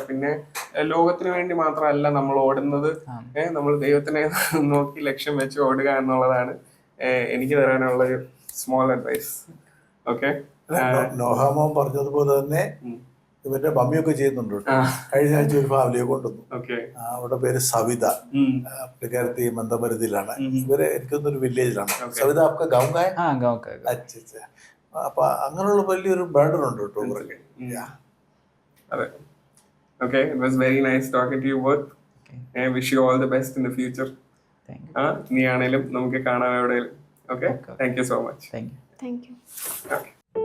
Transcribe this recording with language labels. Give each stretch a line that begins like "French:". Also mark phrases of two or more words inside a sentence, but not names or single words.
Malayalam: പിന്നെ ലോകത്തിന് വേണ്ടി മാത്രമല്ല നമ്മൾ ഓടുന്നത്, നമ്മൾ ദൈവത്തിനെ നോക്കി ലക്ഷ്യം വെച്ച് ഓടുക എന്നുള്ളതാണ് എനിക്ക് തരാനുള്ള ഒരു
English: small advice.
Malayalam: ഓക്കെ. നോഹാമോൻ പറഞ്ഞതുപോലെ തന്നെ ഇവരുടെ മമ്മിയൊക്കെ ചെയ്യുന്നുണ്ട്. കഴിഞ്ഞ ആഴ്ച ഒരു ഫാമിലിയെ കൊണ്ടുവന്നു. അവരുടെ പേര് സവിത, പുള്ളിക്കാരത്തി മന്ദമരുതിയിലാണ്. ഇവര് എനിക്കൊന്നൊരു വില്ലേജിലാണ്. സവിത
Hindi: आपका गाँव का है? अच्छा.
Malayalam: അപ്പൊ അങ്ങനെയുള്ള വലിയൊരു ബർഡൻ ഉണ്ട് കേട്ടോ ഇവർക്ക്.
English: Okay, it was very nice talking to you both. I wish you all the best in the future.
Malayalam: നീ ആണേലും നമുക്ക് കാണാൻ എവിടെയും.
English: Okay, thank you so much. Thank you. Okay.